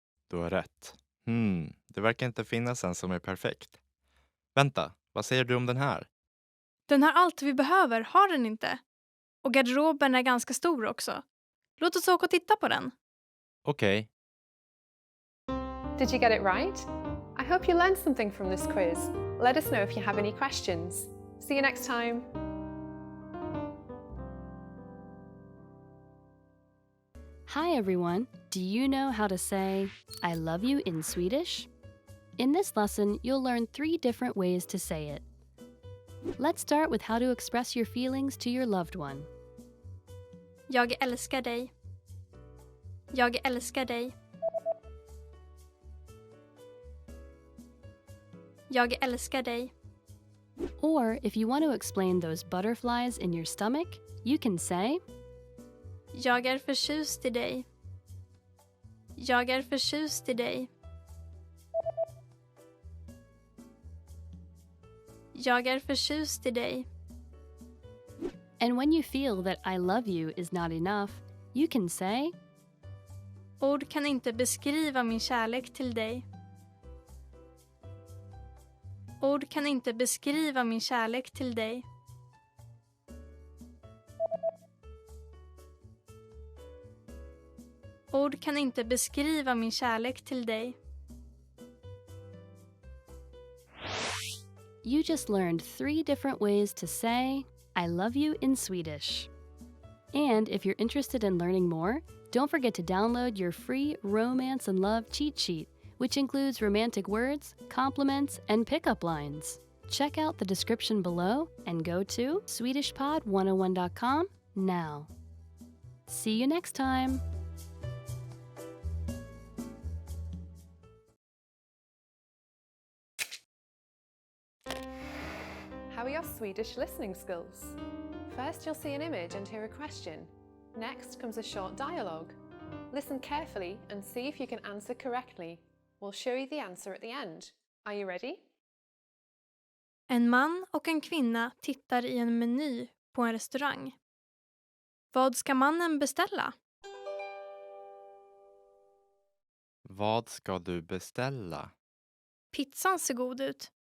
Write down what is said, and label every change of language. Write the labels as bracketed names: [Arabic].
[Swedish] Du har rätt. Det verkar inte finnas en som är perfekt. Vänta, vad säger du om den här? Den har allt vi behöver, har den inte? Och garderoben är ganska stor också. Låt oss åka och titta på den. Okej. [English] Did you get it right? I hope you learned something from this quiz. Let us know if you have any questions. See you next time. Hi everyone! Do you know how to say I love you in Swedish? In this lesson, you'll learn 3 different ways to say it. Let's start with how to express your feelings to your loved one. [Swedish] Jag älskar dig. Jag älskar dig. Jag älskar dig. [English] Or if you want to explain those butterflies in your stomach, you can say [Swedish] Jag är förtjust i dig. Jag är förtjust i dig. Jag är förtjust i dig. [English] And when you feel that I love you is not enough, you can say [Swedish] Ord kan inte beskriva min kärlek till dig. Ord kan inte beskriva min kärlek till dig. Ord kan inte beskriva min kärlek till dig. [English] You just learned 3 different ways to say I love you in Swedish. And if you're interested in learning more, don't forget to download your free Romance and Love cheat sheet, which includes romantic words, compliments, and pickup lines. Check out the description below and go to SwedishPod101.com now. See you next time! How are your Swedish listening skills? First, you'll see an image and hear a question. Next comes a short dialogue. Listen carefully and see if you can answer correctly. We'll show you the answer at the end. Are you ready? [Swedish] En man och en kvinna tittar i en meny på en restaurang. Vad ska mannen beställa? Vad ska du beställa? Pizzan ser god ut.